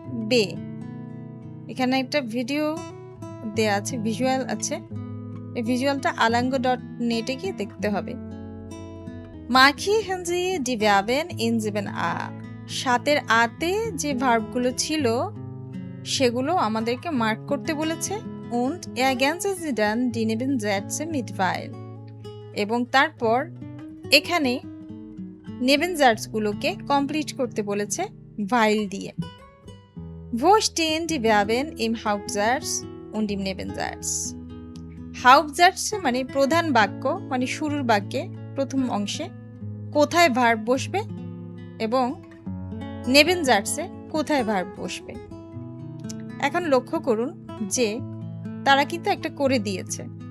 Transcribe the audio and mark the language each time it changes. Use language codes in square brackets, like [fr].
[bn] বে এখানে একটা ভিডিও দেয়া আছে, ভিজুয়াল আছে, এই ভিজুয়ালটা alango.net-এ গিয়ে দেখতে হবে। [de] markieren Sie die Verben in 7a, [bn] 7-এর আতে যে ভার্বগুলো ছিল সেগুলো আমাদেরকে মার্ক করতে বলেছে। [de] und ergänzen Sie dann die Nebensätze mit weil, [bn] এবং তারপর এখানে নেবেনজার্টসগুলোকে কমপ্লিট করতে বলেছে ভাইল দিয়ে। [de] Wo stehen die Verben im Hauptsatz und im Nebensatz? [bn] Hauptsatz মানে প্রধান বাক্য, মানে শুরুর বাক্যে প্রথম অংশে কোথায় ভার্ব বসবে এবং নেবেনজার্টসে কোথায় ভার্ব বসবে। এখন লক্ষ্য করুন যে তারা কিন্তু একটা করে দিয়েছে।